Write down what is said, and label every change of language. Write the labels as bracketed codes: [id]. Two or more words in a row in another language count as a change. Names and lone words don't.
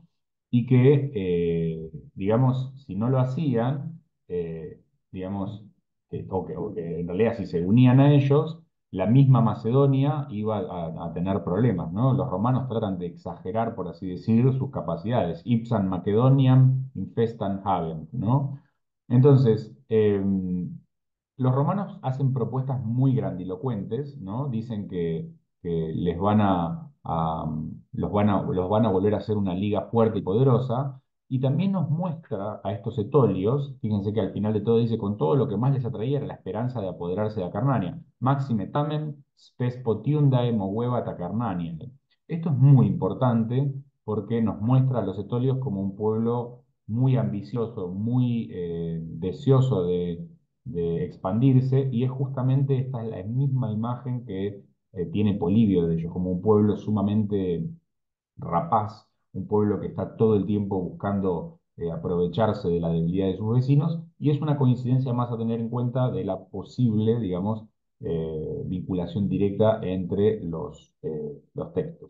[es] Y que, digamos, si no lo hacían, digamos, o que en realidad si se unían a ellos, la misma Macedonia iba a tener problemas, ¿no? Los romanos tratan de exagerar, por así decir, sus capacidades. [la] Ipsam Macedoniam infestam habent, [es] ¿no? Entonces, los romanos hacen propuestas muy grandilocuentes, ¿no? Dicen que les van los van a volver a hacer una liga fuerte y poderosa, y también nos muestra a estos etolios, fíjense que al final de todo dice, con todo lo que más les atraía era la esperanza de apoderarse de Acarnania. [la] Maxime tamen spes potiundae movebat Acarnania. [es] Esto es muy importante porque nos muestra a los etolios como un pueblo muy ambicioso, muy deseoso de expandirse, y es justamente esta es la misma imagen que tiene Polibio de ellos, como un pueblo sumamente rapaz, un pueblo que está todo el tiempo buscando aprovecharse de la debilidad de sus vecinos, y es una coincidencia más a tener en cuenta de la posible, digamos, vinculación directa entre los textos.